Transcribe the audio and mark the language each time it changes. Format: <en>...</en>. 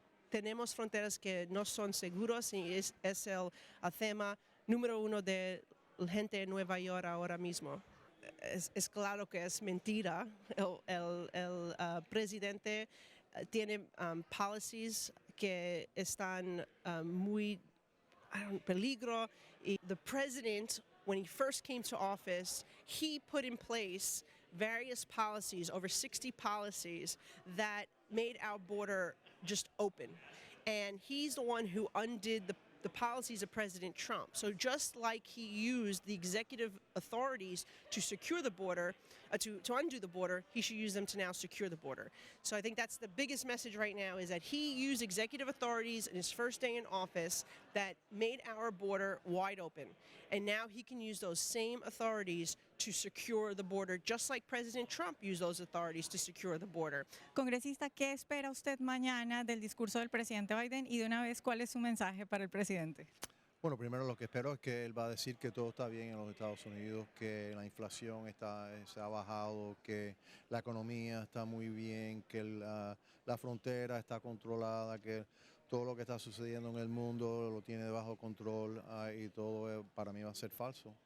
<es>Tenemos fronteras que no son seguras y es el tema número uno de la gente de Nueva York ahora mismo. Es claro que es mentira. El presidente tiene policies que están muy peligro.</es> <en>The president, when he first came to office, he put in place various policies, over 60 policies, that made our border just open. And he's the one who undid the policies of President Trump. So just like he used the executive authorities to secure the border, to undo the border, he should use them to now secure the border. So I think that's the biggest message right now, is that he used executive authorities in his first day in office that made our border wide open. And now he can use those same authorities to secure the border, just like President Trump used those authorities to secure the border.</en> <es>Congresista, ¿qué espera usted mañana del discurso del presidente Biden? Y de una vez, ¿cuál es su mensaje para el presidente? Bueno, primero lo que espero es que él va a decir que todo está bien en los Estados Unidos, que la inflación se ha bajado, que la economía está muy bien, que la frontera está controlada, que todo lo que está sucediendo en el mundo lo tiene bajo control, y todo para mí va a ser falso.</es>